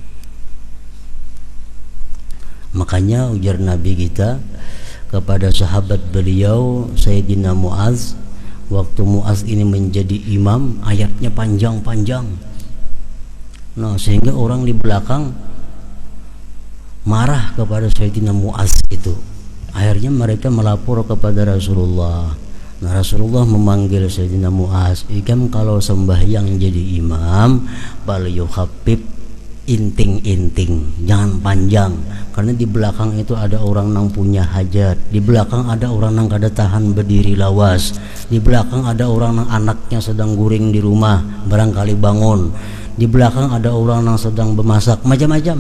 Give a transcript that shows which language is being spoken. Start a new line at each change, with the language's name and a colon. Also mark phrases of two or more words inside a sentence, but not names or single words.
Indonesian: Makanya ujar Nabi kita kepada sahabat beliau Sayyidina Muaz, waktu Muaz ini menjadi imam, ayatnya panjang-panjang. Nah, sehingga orang di belakang marah kepada Sayyidina Muaz itu. Akhirnya mereka melapor kepada Rasulullah.
Banjar: Nah, Rasulullah memanggil Sayyidina Muaz, "Ikam kalau sembahyang jadi imam, bal yuhabbib inting-inting, jangan panjang, karena di belakang itu ada orang nang punya hajat, di belakang ada orang nang kada tahan berdiri lawas, di belakang ada orang nang anaknya sedang guring di rumah, barangkali bangun, di belakang ada orang yang sedang bermasak, macam-macam.